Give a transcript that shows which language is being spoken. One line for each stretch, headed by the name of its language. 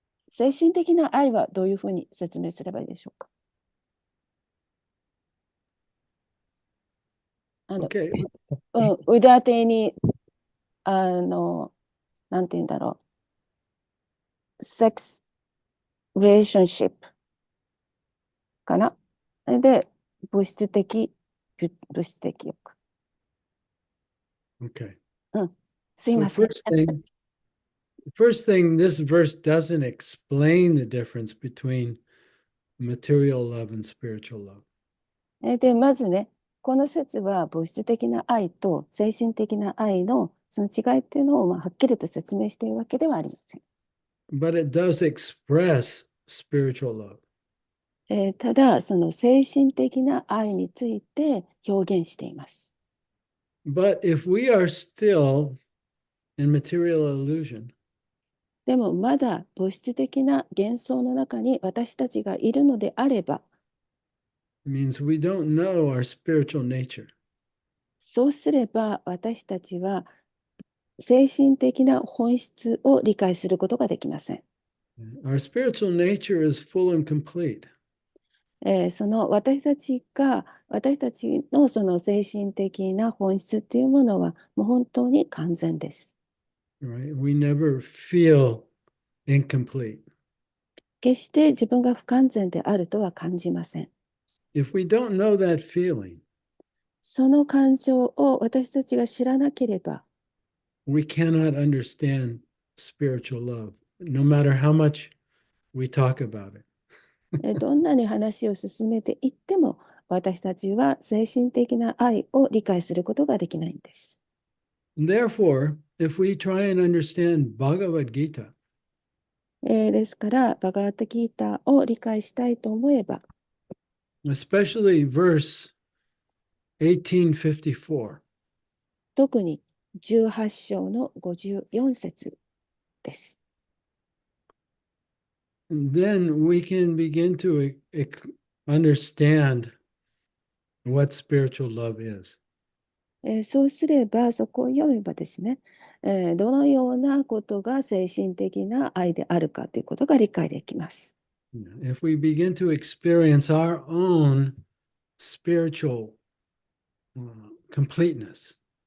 Japanese: 精神的な愛はどういうふうに説明すればいいでしょうか。
English: Okay.
Japanese: 腕当てに、なんて言うんだろう。
English: sex relationship かな。
Japanese: で、物質的欲。
English: Okay.
Japanese: すい
English: So
Japanese: ません。
English: first thing, this verse doesn't explain the difference between material love and spiritual love.
Japanese: で、まずね、この説は物質的な愛と精神的な愛のその違いっていうのをはっきりと説明しているわけではありません。
English: But it does express spiritual love.
Japanese: ただ、その精神的な愛について表現しています。
English: But if we are still in material illusion,
Japanese: でも、まだ物質的な幻想の中に私たちがいるのであれば、
English: it means we don't know our spiritual nature.
Japanese: そうすれば私たちは精神的な本質を理解することができません。
English: Our spiritual nature is full and complete.
Japanese: その私たちのその精神的な本質っていうものはもう本当に完全です。
English: right? We never feel incomplete.
Japanese: 決して自分が不完全であるとは感じません。
English: If we don't know that feeling,
Japanese: その感情を私たちが知らなければ、
English: we cannot understand spiritual love, no matter how much we talk about it.
Japanese: どんなに話を進めていっても、私たちは精神的な愛を理解することができないんです。
English: Therefore, if we try and understand Bhagavad Gita,
Japanese: ですから、バガータギーターを理解したいと思えば、
English: especially verse 1854,
Japanese: 特に18章の54節です。
English: then we can begin to understand what spiritual love is.
Japanese: そうすれば、そこを読めばですね、どのようなことが精神的な愛であるかということが理解できます。
English: If we begin to experience our own spiritual completeness,